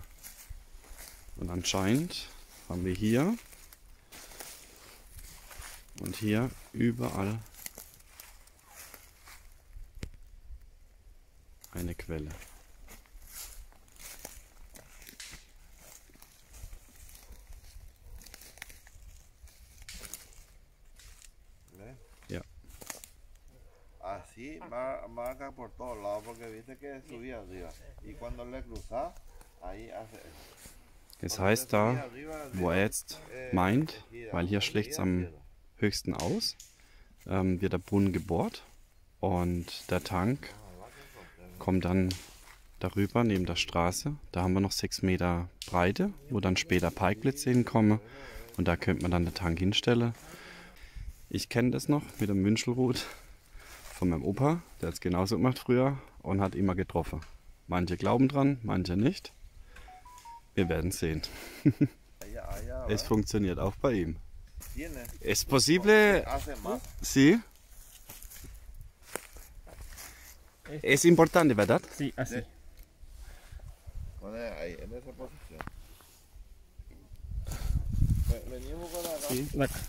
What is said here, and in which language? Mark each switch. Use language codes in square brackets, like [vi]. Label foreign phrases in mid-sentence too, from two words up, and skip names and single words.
[de] Und anscheinend haben wir hier und hier überall eine Quelle. Ja. [es] Así marca por todos lados porque viste que subía arriba y cuando le cruza ahí hace [de] Das heißt da, wo er jetzt meint, weil hier schlägt es am höchsten aus, wird der Brunnen gebohrt und der Tank kommt dann darüber neben der Straße. Da haben wir noch 6 Meter Breite, wo dann später Parkplätze hinkommen und da könnte man dann den Tank hinstellen. Ich kenne das noch mit dem Wünschelrut von meinem Opa, der hat es genauso gemacht früher und hat immer getroffen. Manche glauben dran, manche nicht. Wir werden sehen. Es funktioniert auch bei ihm. [es] Es posible, sí. Es importante, ¿verdad? Sí, así. ahí en esa posición. Venimos con la